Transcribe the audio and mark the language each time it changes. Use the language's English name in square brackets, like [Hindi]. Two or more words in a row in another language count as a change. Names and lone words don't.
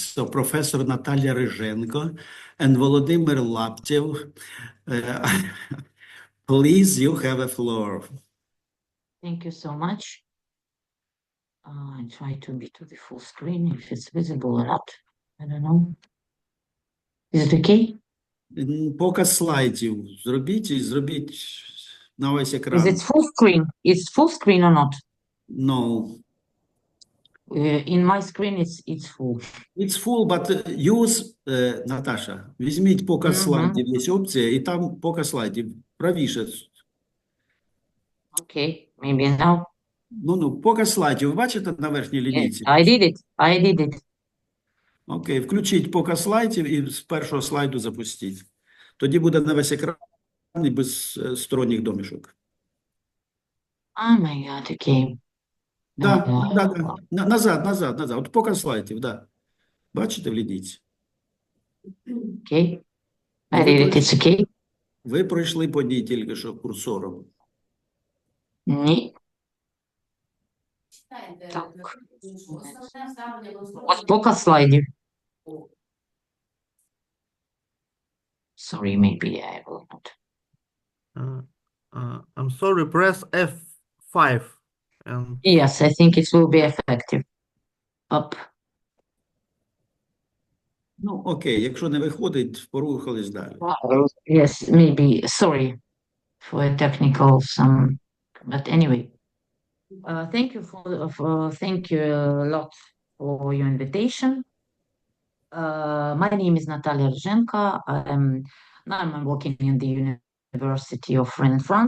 [English] So Professor Natalia Ryzhenko and Volodymyr Laptev, please, you have a floor. Thank you so much. I try to be to the full screen if it's visible or not. I don't know. Is it okay? [Ukrainian] Показ слайдів зробіть і зробіть на весь екран. [English] Is it full screen? It's full screen or not? No. In my screen, it's full. It's full, but use, [Ukrainian] Наташа, візьміть показ слайдів, є опція, і там показ слайдів, правіше. [English] Okay, maybe now. [Ukrainian] Ну, показ слайдів, бачите на верхній лінійці? [English] I did it. [Ukrainian] Окей, включіть показ слайдів і з першого слайду запустіть. Тоді буде на весь екран і без сторонніх домішок. [English] Oh my God, okay. [Ukrainian] Да. Назад. От показ слайдів, да. Бачите в лінійці? [English] Okay. I did it, it's okay. [Ukrainian] Ви пройшли по ній тільки що курсором. Ні. Так. Ось показ слайдів. [English] Sorry, maybe I will not. I'm sorry, press F5. Yes, I think it will be effective. Up. [Ukrainian] Ну, окей, якщо не виходить, порухались далі. [English] Yes, maybe. Sorry for a technical some, but anyway. Thank you a lot for your invitation. My name is Natalia Ryzhenko. Now I'm working in the University of Rennes in France.